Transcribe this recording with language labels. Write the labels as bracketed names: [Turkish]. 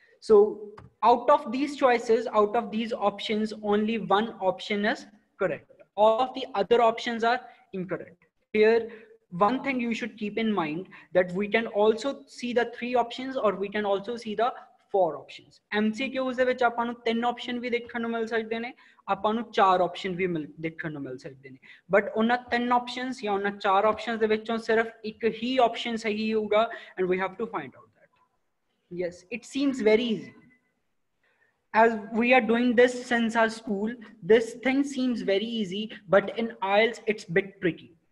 [English] So out of these choices, out of these options, only one option is correct. All of the other options are incorrect. Here, one thing you should keep in mind, that we can also see the 3 options, or we can also see the 4 options. [Punjabi] MCQs ਦੇ ਵਿੱਚ ਆਪਾਂ ਨੂੰ 3 option ਵੀ ਦੇਖਣ ਨੂੰ ਮਿਲ ਸਕਦੇ ਨੇ, ਆਪਾਂ ਨੂੰ 4 option ਵੀ ਦੇਖਣ ਨੂੰ ਮਿਲ ਸਕਦੇ ਨੇ, ਬਟ ਉਹਨਾਂ 3 options ਜਾਂ ਉਹਨਾਂ 4 options ਦੇ ਵਿੱਚੋਂ ਸਿਰਫ ਇੱਕ ਹੀ option ਸਹੀ ਹੋਊਗਾ, [English] and we have to find out that. Yes, it seems very easy. As we are doing this since our school, this thing seems very easy, but in IELTS, it's a bit tricky.